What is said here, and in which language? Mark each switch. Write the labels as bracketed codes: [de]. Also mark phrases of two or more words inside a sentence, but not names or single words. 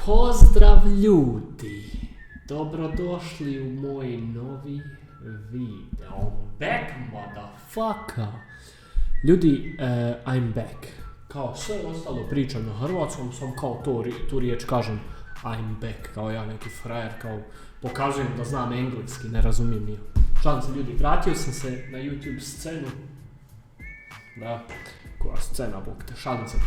[hr] Pozdrav ljudi, dobrodošli u moj novi video. [en] Back motherfucker. Ljudi, I'm back. [hr] Kao sve ostalo pričam na hrvatskom, sam kao tu riječ kažem [en] I'm back, [hr] kao ja neki frajer, kao pokazujem da znam engleski, ne razumijem nije. Šalim se ljudi, vratio sam se na YouTube scenu. Da, koja scena, bog te, šalim se.